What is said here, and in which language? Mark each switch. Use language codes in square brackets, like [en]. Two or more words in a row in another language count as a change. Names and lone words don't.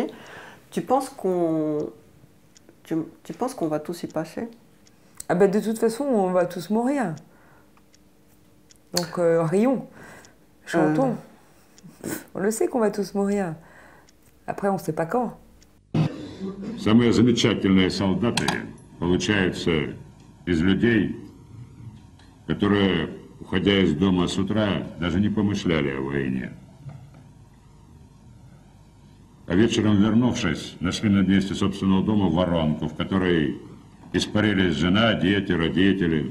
[fr] Tu penses qu'on va tous y passer? Ah ben de toute façon, on va tous mourir. Donc rions, chantons. On le sait qu'on va tous mourir. Après, on ne sait pas quand. [ru] Самые замечательные солдаты получаются из людей, которые, уходя из дома с утра, даже не помышляли о войне. А вечером, вернувшись, нашли на месте собственного дома воронку, в которой испарились жена, дети, родители.